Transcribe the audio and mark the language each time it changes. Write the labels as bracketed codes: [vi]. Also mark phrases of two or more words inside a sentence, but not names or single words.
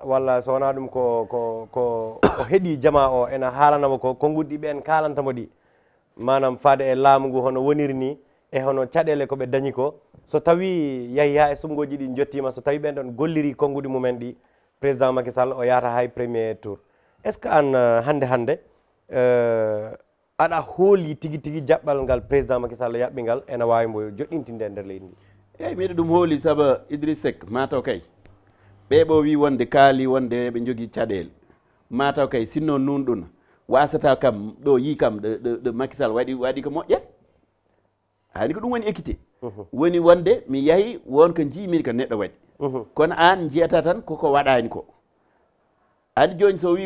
[ff] walla so wona ɗum ko o heeɗi jama o ena haalanamo ko konguɗɗi ɓen kalantamo ɗi manam faade e laamu ngu hono woniri ni e hono caɗele koɓe dañi ko so tawi yahi ha e sumgoji ɗi jottima so tawi ɓen ɗon golliri konguɗi mumen ɗi président Macky Sall o yahata hay [fr] premier tour est ce que [ff] an hande aɗa hooli tigui tigui jaɓɓal ngal président Macky Sall yaɓɓi ngal ena wawi mbo joɗɗintinde e nder leydi ndi eyyi miɗo ɗum hooli saabu Idriss Seck mataw kay ɓeɓo wi wonde kaali wonde ɓe jogui caɗele mataw kay sinno nunɗuna wasata kam ɗo yi kam ɗo Macky Sall waɗi ko moƴƴat hani ko ɗum woni équité woni wonde mi yahi wonko jiimi ko neɗɗo waɗi kono an jiyata tan koko waɗani ko andi joni so wi